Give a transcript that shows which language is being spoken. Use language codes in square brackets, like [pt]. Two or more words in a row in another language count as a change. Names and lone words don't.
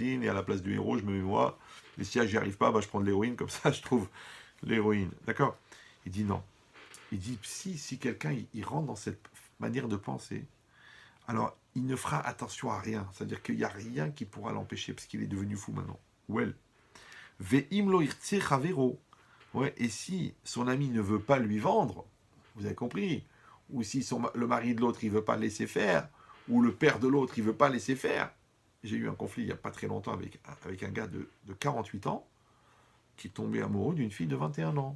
[fr] Et à la place du héros, je me mets moi. Et si j'y arrive pas, bah, je prends de l'héroïne. Comme ça, je trouve l'héroïne. D'accord? Il dit non. Il dit, si quelqu'un il rentre dans cette manière de penser, alors il ne fera attention à rien. C'est-à-dire qu'il n'y a rien qui pourra l'empêcher, parce qu'il est devenu fou maintenant. Ou elle. [he] ואם לא ירצה חברו. [fr] Ouais, et si son ami ne veut pas lui vendre, vous avez compris, ou si le mari de l'autre, il ne veut pas laisser faire, ou le père de l'autre, il ne veut pas laisser faire. J'ai eu un conflit il n'y a pas très longtemps avec un gars de 48 ans qui tombait amoureux d'une fille de 21 ans.